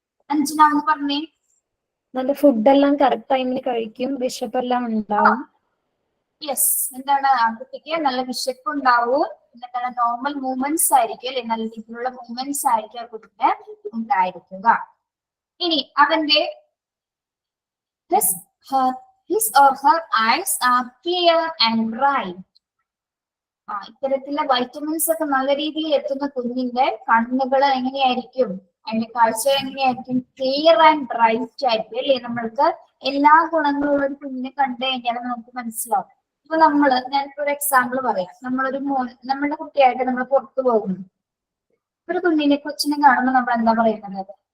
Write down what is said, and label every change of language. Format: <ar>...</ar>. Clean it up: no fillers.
<ml>അഞ്ജന പറഞ്ഞേ. നല്ല ഫുഡെല്ലാം കറക്റ്റ് ടൈമിന് കഴിക്കും, വിശപ്പെല്ലാം ഉണ്ടാവും. യെസ്, എന്താണ് ആ കുട്ടിക്ക് നല്ല വിശപ്പ് ഉണ്ടാവും, എന്താണ് നോർമൽ മൂവ്മെന്റ്സ് ആയിരിക്കും അല്ലെ? നല്ല രീതിയിലുള്ള മൂവ്മെന്റ്സ് ആയിരിക്കും ആ കുട്ടിക്ക് ഉണ്ടായിരിക്കുക. ഇനി അവന്റെ</ml> <en>his or her eyes are clear and bright.</en> <ml>ഇത്തരത്തിലുള്ള വൈറ്റമിൻസ് ഒക്കെ നല്ല രീതിയിൽ എത്തുന്ന കുഞ്ഞിന്റെ കണ്ണുകൾ എങ്ങനെയായിരിക്കും? അതിന്റെ കാഴ്ച എങ്ങനെയായിരിക്കും?</ml> <en>clear and bright</en> <ml>ആയിരിക്കും അല്ലേ? നമ്മൾക്ക് എല്ലാ ഗുണങ്ങളുള്ള ഒരു കുഞ്ഞിനെ കണ്ടു കഴിഞ്ഞാൽ നമുക്ക് മനസ്സിലാവും. ഇപ്പൊ ഞാനിപ്പോ ഒരു എക്സാമ്പിൾ പറയാം. നമ്മുടെ കുട്ടിയായിട്ട് നമ്മൾ പുറത്തു പോകുന്നു, ഒരു കൊച്ചിനെ കാണുമ്പോൾ നമ്മൾ എന്താ പറയുന്നത്?</ml>